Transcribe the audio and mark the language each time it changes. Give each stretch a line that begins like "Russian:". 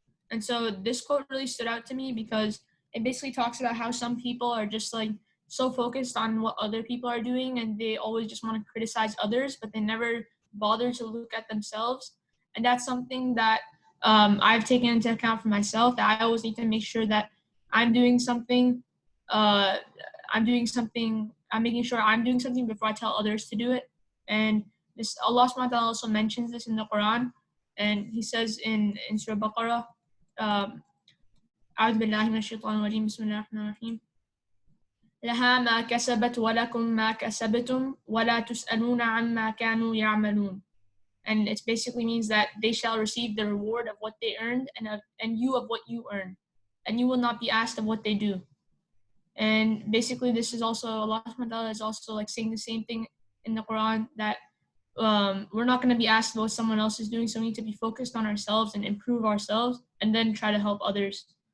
English: And so this quote really stood out to me because it basically talks about how some people are just like so focused on what other people are doing, and they always just want to criticize others, but they never bother to look at themselves. And that's something that I've taken into account for myself, that I always need to make sure that I'm doing something. I'm making sure I'm doing something before I tell others to do it. And this, Allah subhanahu wa ta'ala also mentions this in the Quran, and he says in Surah Baqarah,
Arabic: أعوذ بالله من الشيطان الرجيم بسم الله الرحمن الرحيم لها ما كسبت ولكم ما كسبتم ولا تسألون عما كانوا يعملون.
English: And it basically means that they shall receive the reward of what they earned, and you of what you earn, and you will not be asked of what they do. And basically this is also, Allah subhanahu wa ta'ala is also like saying the same thing in the Quran, that we're not going to be asked what someone else is doing, so we need to be focused on ourselves and improve ourselves, and then try to help others.